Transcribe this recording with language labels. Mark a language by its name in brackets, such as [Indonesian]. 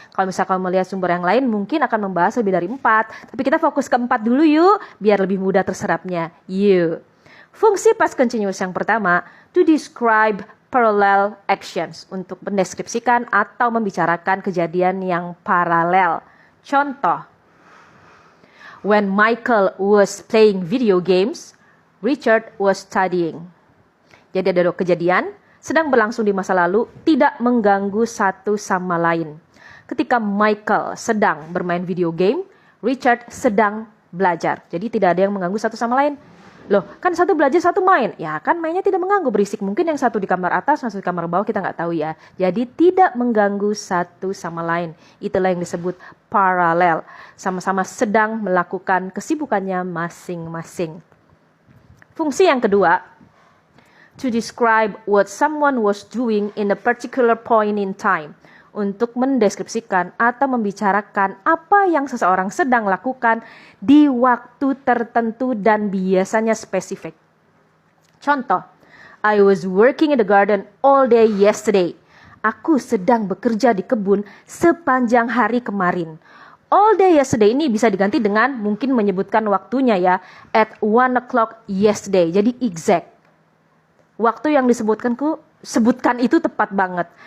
[Indonesian] Kalau misalkan kamu melihat sumber yang lain mungkin akan membahas lebih dari 4. Tapi kita fokus ke 4 dulu yuk, biar lebih mudah terserapnya. Yuk. Fungsi [English] past continuous [Indonesian] yang pertama, [English] to describe parallel actions. [Indonesian] Untuk mendeskripsikan atau membicarakan kejadian yang paralel. Contoh, [English] when Michael was playing video games, Richard was studying. [Indonesian] Jadi ada 2 kejadian sedang berlangsung di masa lalu, tidak mengganggu satu sama lain. Ketika Michael sedang bermain video game, Richard sedang belajar. Jadi tidak ada yang mengganggu satu sama lain. Loh, kan satu belajar, satu main. Ya kan mainnya tidak mengganggu, berisik. Mungkin yang satu di kamar atas, yang satu di kamar bawah, kita nggak tahu ya. Jadi tidak mengganggu satu sama lain. Itulah yang disebut paralel. Sama-sama sedang melakukan kesibukannya masing-masing. Fungsi yang kedua, [English] to describe what someone was doing in a particular point in time. [Indonesian] Untuk mendeskripsikan atau membicarakan apa yang seseorang sedang lakukan di waktu tertentu dan biasanya spesifik. [English] Contoh, I was working in the garden all day yesterday. [Indonesian] Aku sedang bekerja di kebun sepanjang hari kemarin. [English] All day yesterday [Indonesian] ini bisa diganti dengan mungkin menyebutkan waktunya ya. [English] At 1 o'clock yesterday. [Indonesian] Jadi exact. Waktu yang sebutkan itu tepat banget.